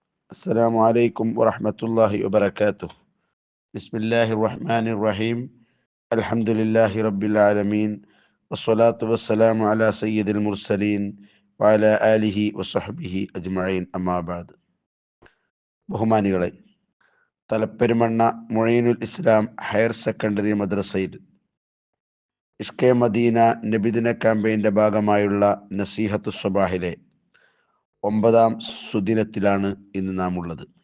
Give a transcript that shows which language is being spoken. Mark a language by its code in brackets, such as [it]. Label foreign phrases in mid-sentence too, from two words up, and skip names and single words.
[ar] السلام عليكم ورحمة الله وبركاته. بسم الله الرحمن الرحيم. الحمد لله رب العالمين، والصلاة والسلام على سيد المرسلين وعلى آله وصحبه أجمعين. أما بعد. [ml] ബഹുമാനികളെ, തലപ്പെരുമണ്ണ മുഈനുൽ ഇസ്ലാം ഹയർ സെക്കൻഡറി മദ്രസയിൽ ഇഷ്കെ മദീന നബിദിന ക്യാമ്പയിൻ്റെ ഭാഗമായുള്ള നസീഹത്തു സ്വബാഹിലെ 9ാം സുദിനത്തിലാണ് ഇന്ന് നാം ഉള്ളത്.